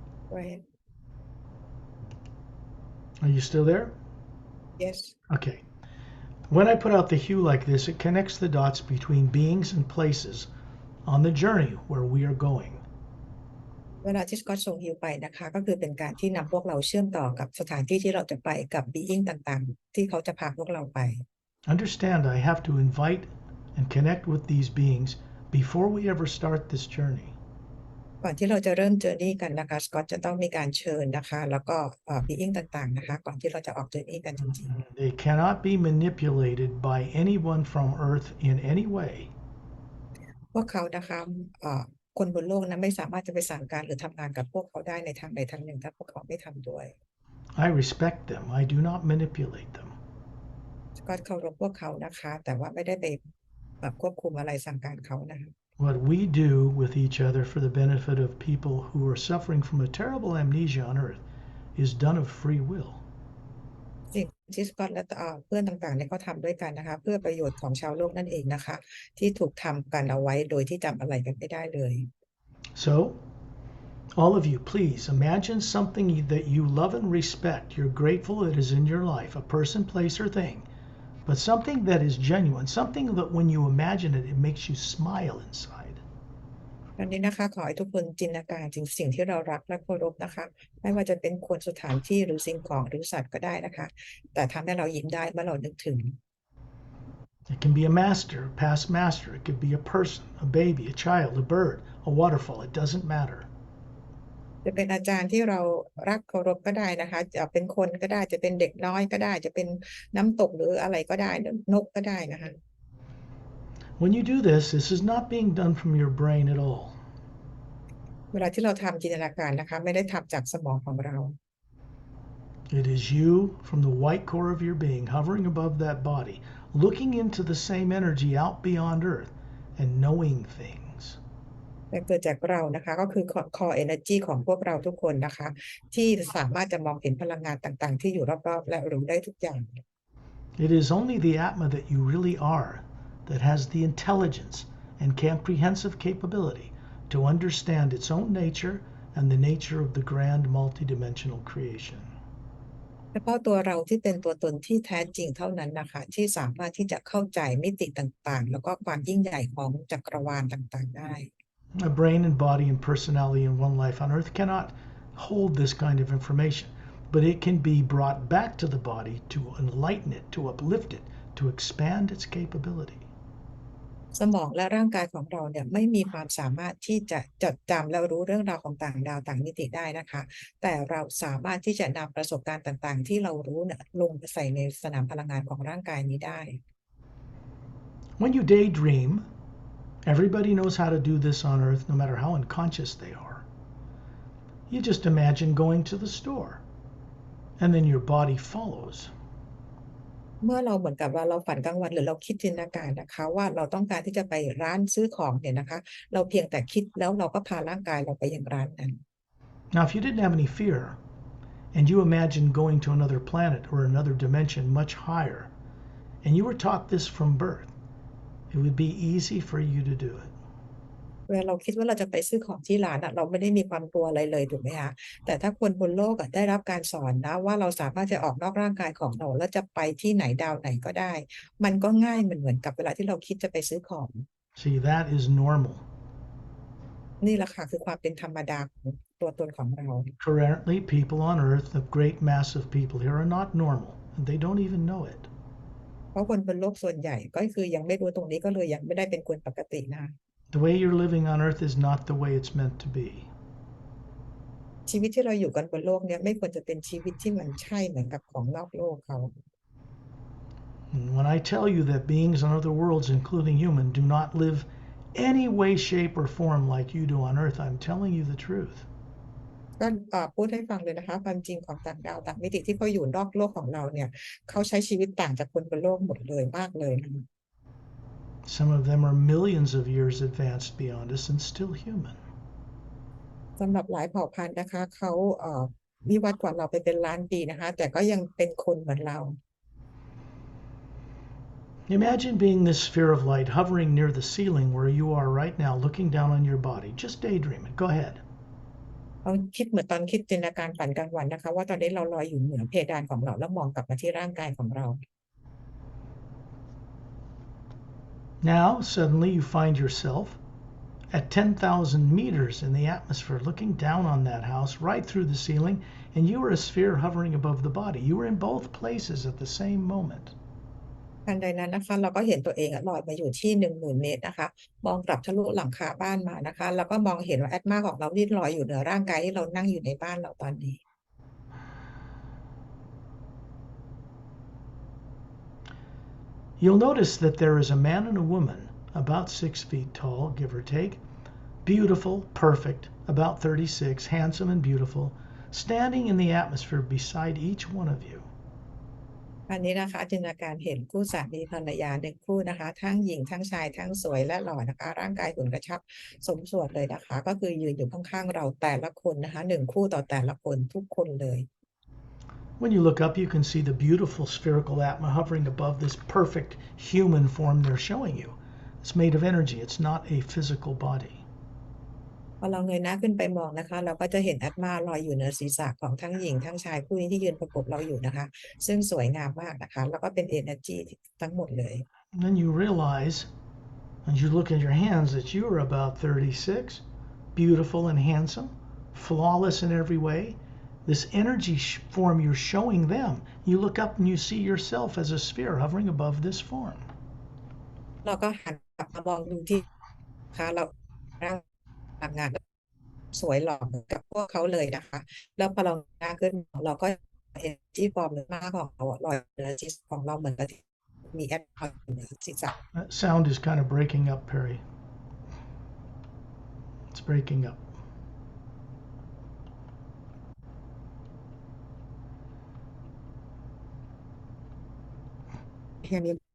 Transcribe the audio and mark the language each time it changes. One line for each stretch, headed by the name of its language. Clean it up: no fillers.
English: Right. Are you still there? Yes. Okay. When I put out the hue like this, it connects the dots between beings and places on the journey where we are going.
Thai: เวลาที่สกอตส่งฮิวไปนะคะก็คือเป็นการที่นำพวกเราเชื่อมต่อกับสถานที่ที่เราจะไปกับ being ต่างๆที่เขาจะพาพวกเราไป
English: Understand, I have to invite and connect with these beings before we ever start this journey.
Thai: ก่อนที่เราจะเริ่ม journey กันนะคะสกอตจะต้องมีการเชิญนะคะแล้วก็being ต่างๆนะคะก่อนที่เราจะออก journey กันจริง
English: They cannot be manipulated by anyone from Earth in any way.
Thai: ๆพวกเขานะคะคนบนโลกนั้นไม่สามารถจะไปสั่งการหรือทำงานกับพวกเขาได้ในทางใดทางหนึ่งถ้าพวกเขาไม่ทำด้วย
English: I respect them. I do not manipulate them.
Thai: ก็เคารพพวกเขานะคะแต่ว่าไม่ได้ไปควบคุมอะไรสั่งการเขานะคะ
English: What we do with each other for the benefit of people who are suffering from a terrible amnesia on Earth is done of free will.
Thai: สิ่งที่สกอตและเพื่อนต่างๆเนี่ยเขาทำด้วยกันนะคะเพื่อประโยชน์ของชาวโลกนั่นเองนะคะที่ถูกทำกันเอาไว้โดยที่จำอะไรกันไม่ได้เลย
English: So, all of you, please imagine something that you love and respect. You're grateful it is in your life, a person, place, or thing, but something that is genuine, something that when you imagine it, it makes you smile inside.
Thai: ตอนนี้นะคะขอให้ทุกคนจินตนาการถึงสิ่งที่เรารักและเคารพนะคะไม่ว่าจะเป็นคนสถานที่หรือสิ่งของหรือสัตว์ก็ได้นะคะแต่ทำให้เรายิ้มได้เมื่อเรานึกถึง
English: It can be a master, a past master. It could be a person, a baby, a child, a bird, a waterfall. It doesn't matter.
Thai: จะเป็นอาจารย์ที่เรารักเคารพก็ได้นะคะจะเป็นคนก็ได้จะเป็นเด็กน้อยก็ได้จะเป็นน้ำตกหรืออะไรก็ได้นกก็ได้นะคะ
English: When you do this, this is not being done from your brain at all.
Thai: เวลาที่เราทำจินตนาการนะคะไม่ได้ทำจากสมองของเรา
English: It is you from the white core of your being hovering above that body, looking into the same energy out beyond Earth and knowing things.
Thai: แต่เกิดจากเรานะคะก็คือ core energy ของพวกเราทุกคนนะคะที่สามารถจะมองเห็นพลังงานต่างๆที่อยู่รอบๆและรู้ได้ทุกอย่าง
English: It is only the Atma that you really are that has the intelligence and comprehensive capability to understand its own nature and the nature of the grand multidimensional creation.
Thai: เฉพาะตัวเราที่เป็นตัวตนที่แท้จริงเท่านั้นนะคะที่สามารถที่จะเข้าใจมิติต่างๆแล้วก็ความยิ่งใหญ่ของจักรวาลต่างๆได้
English: A brain and body and personality in one life on Earth cannot hold this kind of information, but it can be brought back to the body to enlighten it, to uplift it, to expand its capability.
Thai: สมองและร่างกายของเราเนี่ยไม่มีความสามารถที่จะจดจำและรู้เรื่องราวของต่างดาวต่างมิติได้นะคะแต่เราสามารถที่จะนำประสบการณ์ต่างๆที่เรารู้เนี่ยลงไปใส่ในสนามพลังงานของร่างกายนี้ได้
English: When you daydream, everybody knows how to do this on Earth, no matter how unconscious they are. You just imagine going to the store, and then your body follows.
Thai: เมื่อเราเหมือนกับว่าเราฝันกลางวันหรือเราคิดจินตนาการนะคะว่าเราต้องการที่จะไปร้านซื้อของเนี่ยนะคะเราเพียงแต่คิดแล้วเราก็พาร่างกายเราไปยังร้านนั้น
English: Now, if you didn't have any fear, and you imagined going to another planet or another dimension much higher, and you were taught this from birth, it would be easy for you to do it.
Thai: เวลาเราคิดว่าเราจะไปซื้อของที่ร้านเราไม่ได้มีความกลัวอะไรเลยถูกไหมคะแต่ถ้าคนบนโลกได้รับการสอนนะว่าเราสามารถจะออกนอกร่างกายของเราแล้วจะไปที่ไหนดาวไหนก็ได้มันก็ง่ายเหมือนกับเวลาที่เราคิดจะไปซื้อของ
English: See, that is normal.
Thai: นี่แหละค่ะคือความเป็นธรรมดาของตัวตนของเรา
English: Currently, people on Earth, the great mass of people here, are not normal, and they don't even know it.
Thai: เพราะคนบนโลกส่วนใหญ่ก็คือยังไม่รู้ตรงนี้ก็เลยยังไม่ได้เป็นคนปกตินะ
English: The way you're living on Earth is not the way it's meant to be.
Thai: ชีวิตที่เราอยู่กันบนโลกเนี่ยไม่ควรจะเป็นชีวิตที่มันใช่เหมือนกับของนอกโลกเขา
English: And when I tell you that beings on other worlds, including human, do not live any way, shape, or form like you do on Earth, I'm telling you the truth.
Thai: ก็พูดให้ฟังเลยนะคะความจริงของต่างดาวต่างมิติที่เขาอยู่นอกโลกของเราเนี่ยเขาใช้ชีวิตต่างจากคนบนโลกหมดเลยมากเลยนะ
English: Some of them are millions of years advanced beyond us and still human.
Thai: สำหรับหลายเผ่าพันธุ์นะคะเขาวิวัฒน์กว่าเราไปเป็นล้านปีนะคะแต่ก็ยังเป็นคนเหมือนเรา
English: Imagine being this sphere of light hovering near the ceiling where you are right now, looking down on your body. Just daydream it. Go ahead.
Thai: เราคิดเหมือนตอนคิดจินตนาการฝันกลางวันนะคะว่าตอนนี้เราลอยอยู่เหนือเพดานของเราแล้วมองกลับมาที่ร่างกายของเรา
English: Now, suddenly you find yourself at 10,000 meters in the atmosphere, looking down on that house right through the ceiling, and you are a sphere hovering above the body. You are in both places at the same moment.
Thai: ทันใดนั้นนะคะเราก็เห็นตัวเองลอยมาอยู่ที่ 10,000 เมตรนะคะมองกลับทะลุหลังคาบ้านมานะคะแล้วก็มองเห็นว่าแอตมาของเราที่ลอยอยู่เหนือร่างกายที่เรานั่งอยู่ในบ้านเราตอนนี้
English: You'll notice that there is a man and a woman, about 6 feet tall, give or take, beautiful, perfect, about 36, handsome and beautiful, standing in the atmosphere beside each one of you.
Thai: อันนี้นะคะจินตนาการเห็นคู่สามีภรรยาหนึ่งคู่นะคะทั้งหญิงทั้งชายทั้งสวยและหล่อนะคะร่างกายหุ่นกระชับสมส่วนเลยนะคะก็คือยืนอยู่ข้างๆเราแต่ละคนนะคะ1คู่ต่อแต่ละคนทุกคนเลย
English: When you look up, you can see the beautiful spherical atma hovering above this perfect human form they're showing you. It's made of energy. It's not a physical body.
Thai: พอเราเงยหน้าขึ้นไปมองนะคะเราก็จะเห็นแอตมาลอยอยู่เหนือศีรษะของทั้งหญิงทั้งชายคู่นี้ที่ยืนประกบเราอยู่นะคะซึ่งสวยงามมากนะคะแล้วก็เป็น energy ทั้งหมดเลย
English: And then you realize, as you look at your hands, that you are about 36, beautiful and handsome, flawless in every way. This energy form you're showing them, you look up and you see yourself as a sphere hovering above this form.
Thai: เราก็หันกลับมามองดูที่นะคะเราร่างพลังงาน สวยหล่อเหมือนกับพวกเขาเลยนะคะแล้วพอเราหน้าขึ้นเราก็เห็นที่ฟอร์มหน้าของเรารอยเหนือศีรษะของเราเหมือนกับที่มีแอดรอยเหนือศีรษะ
English: That sound is kind of breaking up, Perry. It's breaking up. hear me